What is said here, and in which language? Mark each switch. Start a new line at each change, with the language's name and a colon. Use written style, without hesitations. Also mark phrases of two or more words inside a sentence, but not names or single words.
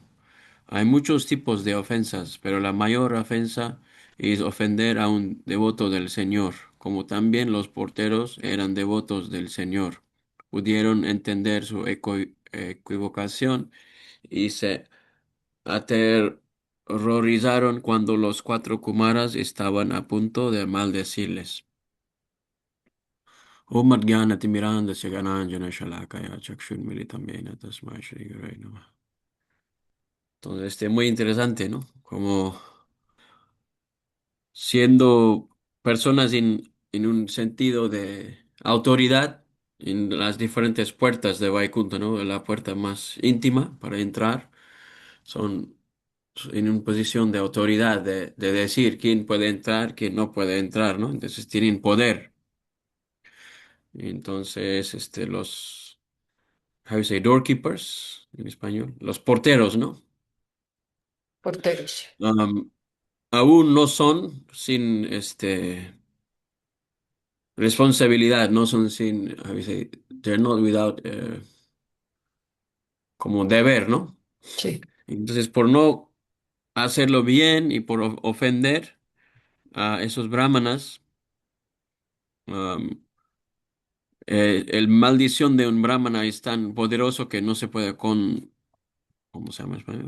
Spanish: Hay muchos tipos de ofensas, pero la mayor ofensa es ofender a un devoto del Señor, como también los porteros eran devotos del Señor. Pudieron entender su equivocación y se aterrorizaron cuando los cuatro Kumaras estaban a punto de maldecirles.
Sanskrit: ॐ अद्ग्यानतिमिरान्धस्य गणञ्जन शलाकया चक्षुन्मीलितम् येन तस्मै श्री गुरवे नमः.
Spanish: Entonces, muy interesante, ¿no? Como siendo personas en un sentido de autoridad en las diferentes puertas de Vaikunta, ¿no? La puerta más íntima para entrar son en una posición de autoridad, de decir quién puede entrar, quién no puede entrar, ¿no? Entonces tienen poder. Entonces,
English: how you say, doorkeepers
Spanish: en español, los porteros, ¿no? Porteros. Um, aún no son sin responsabilidad, no son sin,
English: how you say, they're not without,
Spanish: como deber, ¿no? Sí, Entonces, por no hacerlo bien y por ofender a esos brahmanas, um, el maldición de un brahmana es tan poderoso que no se puede ¿cómo se llama en español?